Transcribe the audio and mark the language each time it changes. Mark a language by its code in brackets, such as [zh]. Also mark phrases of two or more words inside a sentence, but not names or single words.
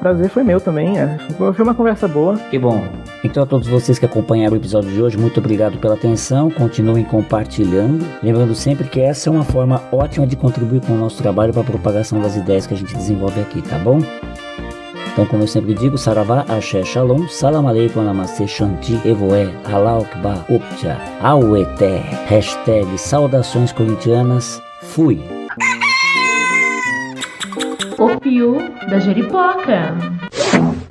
[pt] O prazer foi meu também, Foi uma conversa boa. Que bom. Então a todos vocês que acompanharam o episódio de hoje, muito obrigado pela atenção. Continuem compartilhando. Lembrando sempre que essa é uma forma ótima de contribuir com o nosso trabalho para a propagação das ideias que a gente desenvolve aqui, tá bom? Então, como eu sempre digo, Saravá, Axé, Shalom, [ar] سلام عليكم, [pt] Namastê, Shanti, Evoé, [ar] الله أكبر, [pt] Upja, Aueté, hashtag saudações corintianas, fui. O Pio da Jeripoca.